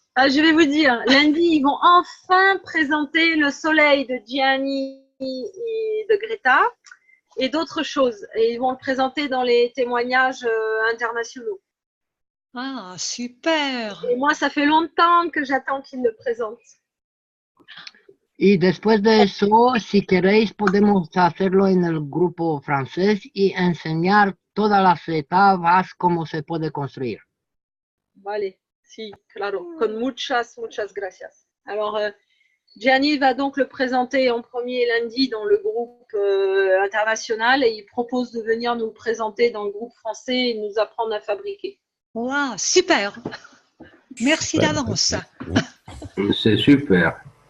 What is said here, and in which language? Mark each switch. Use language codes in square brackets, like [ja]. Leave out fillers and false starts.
[fr] Ah, je vais vous dire, lundi, ils vont enfin présenter le soleil de Gianni et de Greta et d'autres choses. Et ils vont le présenter dans les témoignages internationaux. Ah, super. Et moi, ça fait longtemps que j'attends qu'ils le présentent. [es] Y después de eso, si queréis, podemos hacerlo en el grupo francés y enseñar todas las etapas, cómo se puede construir. Vale, sí, claro, con muchas gracias. [fr] Alors, Gianni va donc le présenter en premier lundi dans le groupe international et il propose de venir nous le présenter dans le groupe français et nous apprendre à fabriquer. Wow, super. Merci d'avance. C'est super.